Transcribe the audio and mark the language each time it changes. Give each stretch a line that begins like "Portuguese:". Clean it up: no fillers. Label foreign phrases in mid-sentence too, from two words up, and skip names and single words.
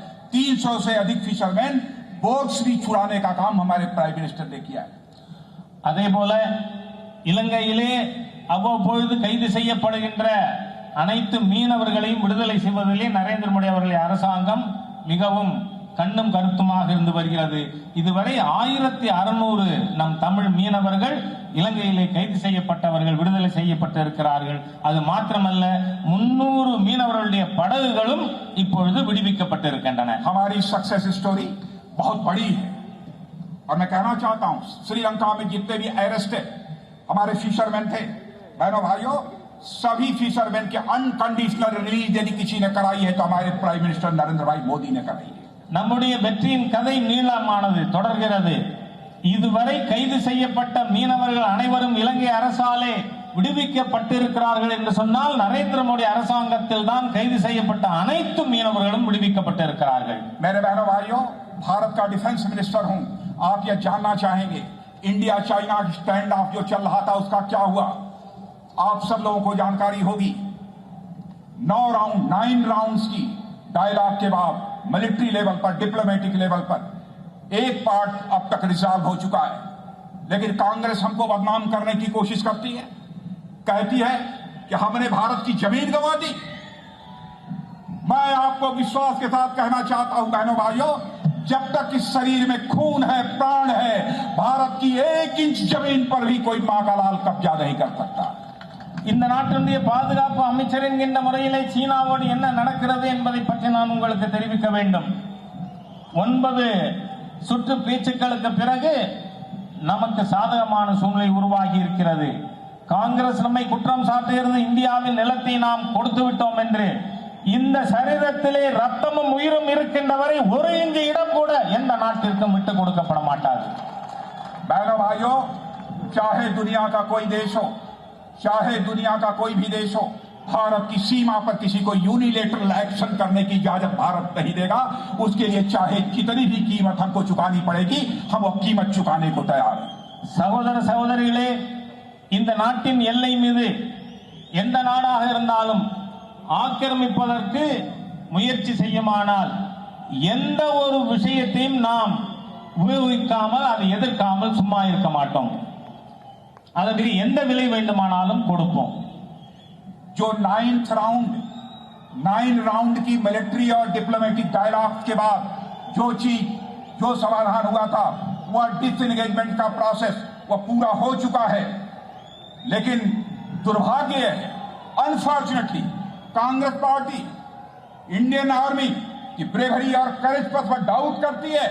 Hindi: 300 से अधिक
English: fishermen boats
Hindi: भी छुड़ाने का काम हमारे
English: prime minister
Hindi: ने किया है।
Tamil: அதே போல இலங்கையிலே அவ்வப்பொழுது கைது செய்யப்படுகின்ற அனைத்து மீனவர்களையும் விடுதலை செய்வதிலே நரேந்திர மோடி அவர்களுடைய அரசாங்கம் மிகவும் கண்ணும் கருத்துமாக இருந்து வருகிறது. இதுவரை 1600 நம் தமிழ் மீனவர்கள் இலங்கையிலே கைது செய்யப்பட்டவர்கள் விடுதலை செய்யப்பட்டு இருக்கிறார்கள். அது மாத்திரமல்ல 300 மீனவர்களுடைய படகுகளும் இப்பொழுது விடுவிக்கப்பட்டிருக்கின்றன.
Hindi: हमारी
English: success story
Hindi: बहुत बड़ी है और मैं कहना चाहता हूं श्रीलंका में जितने भी अरेस्टेड हमारे फिशरमैन थे बहनों भाइयों सभी फिशरमैन के
English: unconditional release
Hindi: यदि किसी ने कराई है तो हमारे
English: prime minister
Hindi: नरेंद्र भाई मोदी ने कराई है।
Tamil: நம்முடைய வெற்றியின் கதை நீளமானது தொடர்கிறது. இதுவரை கைது செய்யப்பட்ட மீனவர்கள் அனைவரும் இலங்கை அரசாலே விடுவிக்கப்பட்டிருக்கிறார்கள் என்று சொன்னால் நரேந்திர மோடி அரசாங்கத்தில் தான் கைது செய்யப்பட்ட அனைத்து மீனவர்களும் விடுவிக்கப்பட்டிருக்கிறார்கள்.
Hindi: मेरे बहनों भाइयों भारत का
English: defence minister
Hindi: हूं आप यह जानना चाहेंगे
English: India China stand off
Hindi: जो चल रहा था उसका क्या हुआ। आप सब लोगों को जानकारी होगी 9 राउंड्स की डायलॉग के बाद
English: military level
Hindi: पर
English: diplomatic level
Hindi: पर एक पार्ट अब तक रिजॉल्व हो चुका है लेकिन कांग्रेस हमको बदनाम करने की कोशिश करती है कहती है कि हमने भारत की जमीन गंवा दी। मैं आपको विश्वास के साथ कहना चाहता हूं बहनों भाइयों जब तक इस शरीर में खून है प्राण है भारत की 1 इंच जमीन पर भी कोई मां का लाल कब्जा नहीं कर सकता।
Tamil: இந்த நாட்டினுடைய பாதுகாப்பு அமைச்சர் என்கின்ற முறையிலே சீனாவோடு என்ன நடக்கிறது என்பதை பற்றி நான் உங்களுக்கு தெரிவிக்க வேண்டும். 9 சுற்று பேச்சுக்களுக்கு பிறகு நமக்கு சாதகமான சூழ்நிலை உருவாகி இருக்கிறது. காங்கிரஸ் நம்மை குற்றம் சாட்டுகிறது இந்தியாவின் நிலத்தை நாம் கொடுத்து விட்டோம் என்று. இந்த சரீரத்திலே ரத்தமும் உயிரும் இருக்கின்ற வரை 1 இன்ச் இடம் கூட எந்த நாட்டிற்கும் விட்டுக் கொடுக்கப்பட மாட்டாது.
Hindi: बहनों भाइयों चाहे दुनिया का कोई देश हो चाहे दुनिया का कोई भी देश हो भारत की सीमा पर किसी को
English: unilateral action
Hindi: करने की इजाजत भारत नहीं देगा। उसके लिए चाहे कितनी भी कीमत हमको चुकानी पड़ेगी हम वो कीमत चुकाने को तैयार हैं।
Tamil: சகோதர சகோதரிகளே இந்த நாட்டின் எல்லை மீது எந்த நாடாக இருந்தாலும் ஆக்கிரமிப்பதற்கு முயற்சி செய்யுமானால் எந்த ஒரு விஷயத்தையும் நாம் உபயோகிக்காமல் அதை எதிர்க்காமல் சும்மா இருக்க மாட்டோம். அதற்கு எந்த விலை வேண்டுமானாலும் கொடுப்போம்.
Hindi: जो 9 राउंड की मिलिट्री और
English: diplomatic dialogue
Hindi: के बाद जो समाधान हुआ था वह डिसएंगेजमेंट का प्रोसेस वह पूरा हो चुका है लेकिन दुर्भाग्य है अनफॉर्चुनेटली कांग्रेस पार्टी
English: Indian Army
Hindi: की ब्रेवरी और करेज पर डाउट करती है।